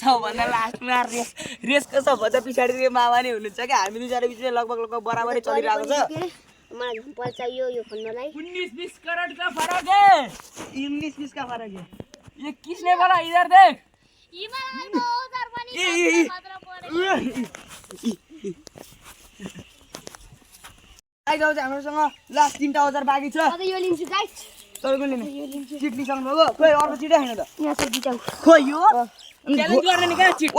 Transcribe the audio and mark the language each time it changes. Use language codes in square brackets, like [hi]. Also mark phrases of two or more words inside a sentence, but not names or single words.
[ne] सबभन्दा लास्टमा रेसको सबभन्दा पछाडि चाहिँ मामा नै हुनुहुन्छ क्या हामी दुईजना बिचमा लगभग बराबरै चलिरहेको छ मलाई झम्पल चाहियो यो खन्नलाई [hi] 19-20 करोड़ का फर्क है 19-20 का फर्क है ये किसने बोला इधर देख [ne] गाइज आउँछ हामीसँग लास्ट 3टा औजार बाँकी छ अब यो लिन्छु गाइज तपाईँको लिने चिट लिइसक्नु भएको खोइ अर्को चिटै छैन त यहाँ चाहिँ जिताउ खोइ यो च्यालेन्ज गर्ने नि क्या चिट